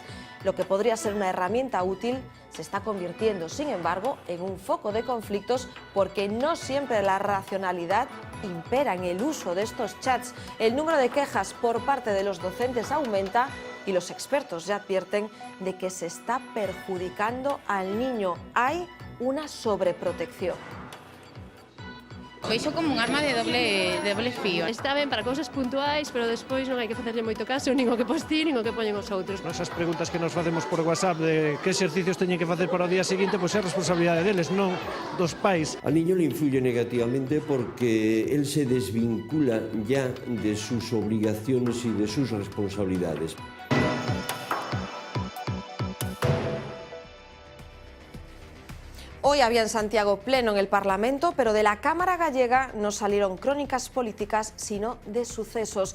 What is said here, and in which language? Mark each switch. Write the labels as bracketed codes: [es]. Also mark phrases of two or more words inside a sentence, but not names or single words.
[es] Lo que podría ser una herramienta útil se está convirtiendo, sin embargo, en un foco de conflictos porque no siempre la racionalidad impera en el uso de estos chats. El número de quejas por parte de los docentes aumenta y los expertos ya advierten de que se está perjudicando al niño. Hay una sobreprotección. [gl] Veixo como un arma de doble fío. Está ben para cousas puntuais, pero despois non hai que facerlle moito caso nin o que pos ti, nin o que poñen os outros. Esas preguntas que nos facemos por WhatsApp de que exercicios teñen que facer para o día seguinte, pois é responsabilidade deles, non dos pais. [es] Al niño le influye negativamente porque él se desvincula ya de sus obligaciones y de sus responsabilidades. Hoy había en Santiago pleno en el Parlamento, pero de la Cámara gallega no salieron crónicas políticas, sino de sucesos.